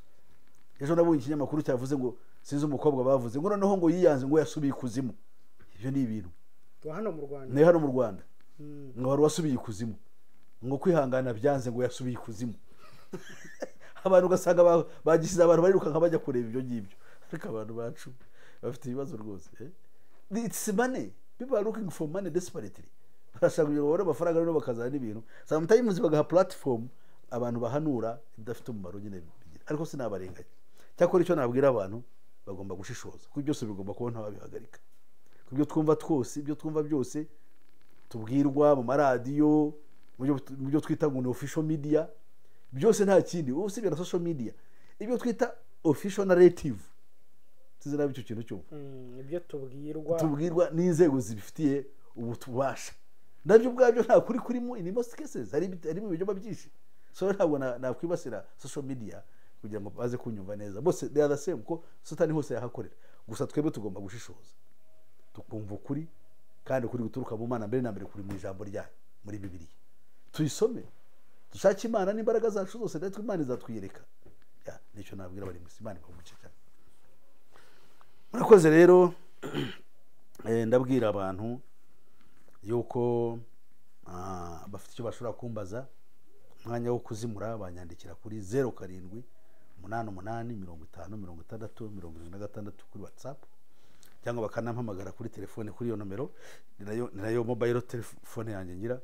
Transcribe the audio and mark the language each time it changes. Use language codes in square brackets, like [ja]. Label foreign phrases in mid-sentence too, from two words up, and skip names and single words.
[rw] Ejo nabonye ikinyamakuru cyavuze ngo sinzi umukobwa bavuze ngo noneho ngo yiyanze ngo yasubiye kuzimu. Ibyo ni ibintu hano mu Rwanda. Ne hano mu Rwanda ngo wari wasubiye ikuzimu, ngo kwihangana byanze ngo yasubiye ikuzimu. Abantu ugasanga bagishyize abantu barirukanka bajya kureba ibyo ngibyo, ariko abantu bacu bafite ibibazo rwose. [en] It's money. People are looking for money desperately. [rw] Barashaka kugira ngo babone amafaranga rero bakazana n'ibintu. Sometimes bagaha platform abantu bahanura idafite umumaro nyine bigira. Ariko sinabarenganya. Cyakora icyo nabwira abantu bagomba gushishoza. Kuko byose bigomba kubona ababihagarika. Kubyo twumva twose, ibyo twumva byose tubwirwa mu maradiyo, mu byo twita ngo ni [en] official media, [rw] byose nta kindi usibye na [en] social media. [rw] Ibyo twita [en] official narrative [rw] tuzira bityo kintu cyo ibyo tubwirwa n'inzego zibifitiye ubutubasha, nabyo ubwabyo nta kuri kurimo [en] in most cases [rw] ari mu bijoba byinshi. So ntabwo nakwibasira [en] social media [rw] kugira ngo baze kunyumva neza, bose [en] they are the same [rw] ko satani hose yahakorera. Gusa twebwe tugomba gushishoza tukumva ukuri, kandi ukuri guturuka mu Mana mbere na mbere kuri mu ijambo ryayo muri Bibiliya. Tuyisome dushake Imana n'imbaraga zacu zose, natwe Imana izatwiyereka. Nicyo nabwira bari mu Imana bamuce cyane. Murakoze rero, ndabwira abantu yuko bafite icyo bashobora kumbaza, umwanya wo kuzimura banyandikira kuri 0788 50 56 kuri WhatsApp, cyangwa bakanampamagara kuri telefone kuri iyo nomero, ni nayo mobile telefone yanjye ngira.